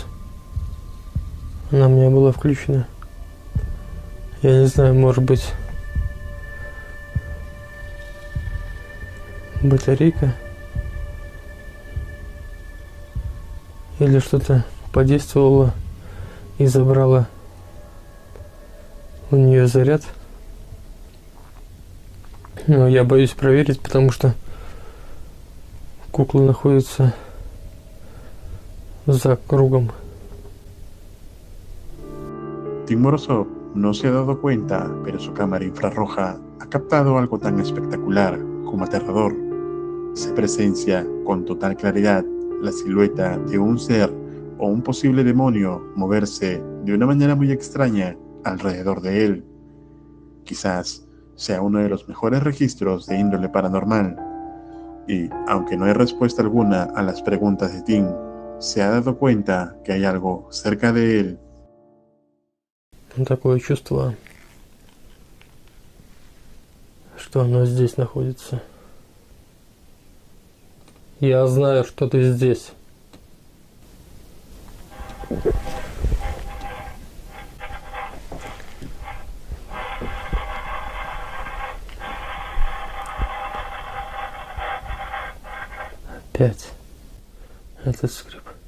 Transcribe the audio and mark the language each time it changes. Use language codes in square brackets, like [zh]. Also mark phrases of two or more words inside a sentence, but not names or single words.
[ru] Она у меня была включена. Я не знаю, может быть, батарейка или что-то подействовало и забрало у нее заряд. Но я боюсь проверить, потому что кукла находится за кругом. [es] Timoroso no se ha dado cuenta, pero su cámara infrarroja ha captado algo tan espectacular como aterrador. Se presencia con total claridad la silueta de un ser o un posible demonio moverse de una manera muy extraña alrededor de él. Quizás sea uno de los mejores registros de índole paranormal. Y, aunque no hay respuesta alguna a las preguntas de Tim, se ha dado cuenta que hay algo cerca de él. [ru] Такое чувство, что оно здесь находится. Я знаю, что ты здесь. Опять этот скрип.